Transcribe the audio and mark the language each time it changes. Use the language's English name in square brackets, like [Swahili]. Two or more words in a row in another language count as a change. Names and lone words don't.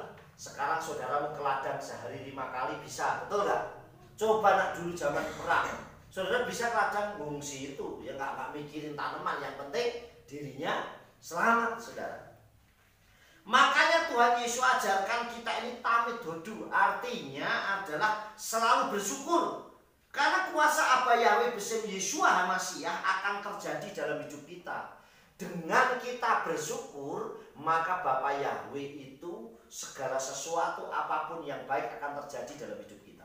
[Indonesian] Sekarang saudara mau ke ladang sehari 5 kali bisa, betul nggak? Coba nak dulu zaman perang, saudara bisa ke ladang ngungsi itu, ya nggak mikirin tanaman, yang penting dirinya selamat, saudara. Makanya Tuhan Yesus ajarkan kita ini [Hebrew] תמיד הודו, [Indonesian] artinya adalah selalu bersyukur. Karena kuasa Aba Yahweh [Hebrew] בשם ישוע המשיח [Indonesian] akan terjadi dalam hidup kita. Dengan kita bersyukur, maka Bapa Yahweh itu segala sesuatu apapun yang baik akan terjadi dalam hidup kita.